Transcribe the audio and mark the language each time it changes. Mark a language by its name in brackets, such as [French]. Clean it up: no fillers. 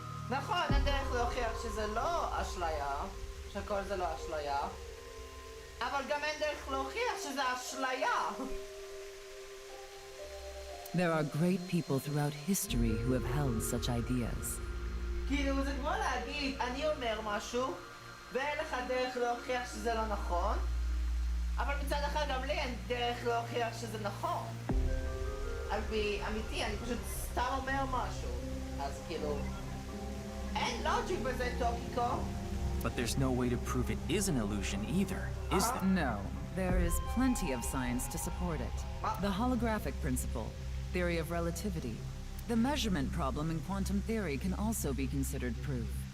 [Hebrew] נכון, אין דרך להוכיח שזה לא אשליה, שכל זה לא אשליה, אבל גם אין דרך להוכיח שזה אשליה. [English] There are great people throughout history who have held such ideas. [Hebrew] כאילו זה כמו להגיד, אני אומר משהו, ואין לך דרך להוכיח שזה לא נכון, אבל מצד אחר גם לי אין דרך להוכיח שזה נכון. אמיתי, אני פשוט סתם אומר משהו. אז כאילו... אין לוג'יק בזה, טוקיקו. [English] But there's no way to prove it is an illusion either, is there? No, there is plenty of science to support it. The holographic principle, theory of relativity, the measurement problem in quantum theory can also be considered proof.